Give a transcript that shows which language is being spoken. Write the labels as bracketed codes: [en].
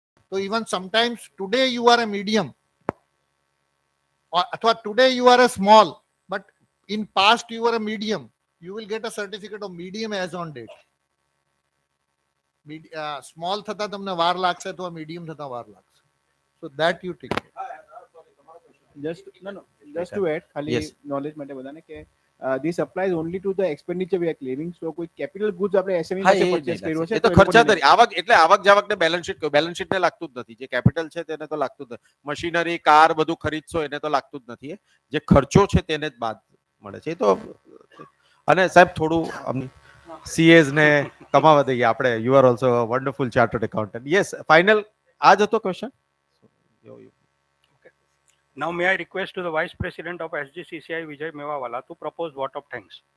[en] તો even sometimes today you are a medium [gu] અથવા [en] Today you are a small, but in past you are a medium, you will get a certificate of medium as on date. [gu] Small થતા તમને વાર લાગશે તો medium થતા વાર લાગશે. [en] So that you take. Just to add, [gu] ખાલી knowledge માટે બધાને કે [en] this applies only to the expenditure we are claiming. [gu] So કોઈ કેપિટલ ગુડ્સ આપણે SME માટે પરચેસ કર્યો છે એ તો ખર્ચા તરી આવક એટલે આવક જાવક ને બેલેન્સ શીટ ને લાગતું જ નથી. જે કેપિટલ છે તેને તો લાગતું જ નથી. મશીનરી કાર બધું ખરીદશો એને તો લાગતું જ નથી. જે ખર્ચો છે તેને જ બાદ મળે છે. એ તો અને સાહેબ થોડું સીએઝ ને કમાવા દઈએ આપણે. [en] You are also wonderful chartered accountant. [gu] Yes, final આ જ હતો question. [en] Now may I request to the Vice President of SGCCI, Vijay Mewawala, to propose vote of thanks.